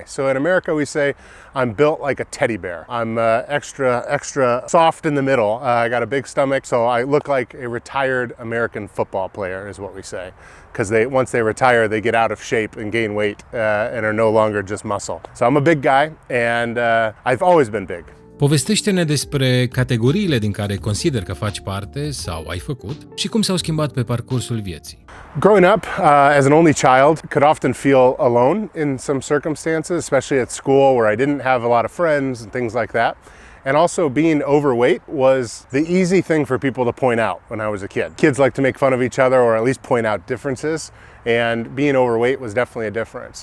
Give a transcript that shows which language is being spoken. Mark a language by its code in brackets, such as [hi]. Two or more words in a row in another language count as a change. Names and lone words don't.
[en] So in America, we say I'm built like a teddy bear. I'm extra soft in the middle. I got a big stomach, so I look like a retired American football player, is what we say. Because once they retire, they get out of shape and gain weight and are no longer just muscle. So I'm a big guy, and I've always been big. [ro] Povestește-ne despre categoriile din care consider că faci parte sau ai făcut și cum s-au schimbat pe parcursul vieții. [en] Growing up as an only child could often feel alone in some circumstances, especially at school where I didn't have a lot of friends and things like that. And also being overweight was the easy thing for people to point out when I was a kid. Kids like to make fun of each other or at least point out differences, and being overweight was definitely a difference.